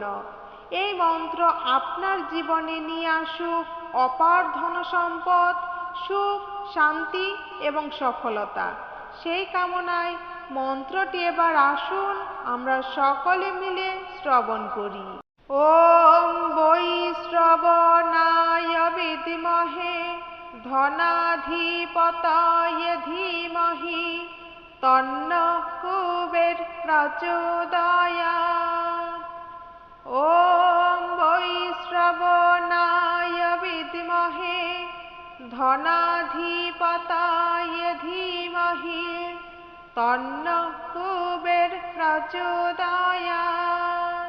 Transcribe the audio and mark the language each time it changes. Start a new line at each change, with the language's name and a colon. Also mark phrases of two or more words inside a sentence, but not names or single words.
Bangla: এই মন্ত্র আপনার জীবনে নিয়ে আসুক অপার ধনসম্পদ, সুখ, শান্তি এবং সফলতা। সেই কামনায় মন্ত্রটি এবার আসুন আমরা সকলে মিলে শ্রবণ করি।
Sanskrit: ওম বৈশ্রবণায় বিদ্মহে ধনাধিপতায় ধীমহি তন্নঃ কুবের প্রচোদয়াৎ। ওম বৈশ্রবণায় বিদ্মহে ধনাধিপতায় ধীমহি তন্নঃ কুবের প্রচোদয়াৎ।